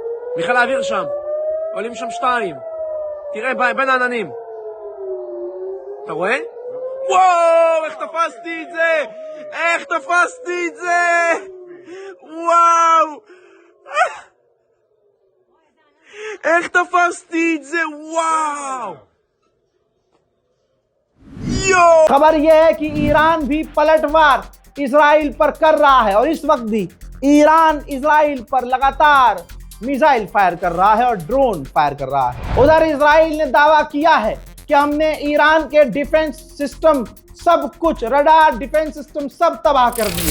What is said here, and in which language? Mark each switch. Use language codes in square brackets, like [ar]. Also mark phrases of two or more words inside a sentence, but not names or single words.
[he] מחיל האוויר שם. עולים שם 2. תראה, בין העננים. אתה רואה? וואו, איך תפסתי את זה! איך תפסתי את זה! וואו! איך תפסתי את זה! וואו! यो! [hi] खबर यह है कि ईरान भी पलटवार इजराइल पर कर रहा है और इस वक्त भी ईरान इजराइल पर लगातार [en] missile fire [hi] कर रहा है और [en] drone fire [hi] कर रहा है। उधर इजराइल ने दावा किया है कि हमने ईरान के [en] defence system [hi] सब कुछ, रडार, [en] defence system [hi] सब तबाह कर दिए।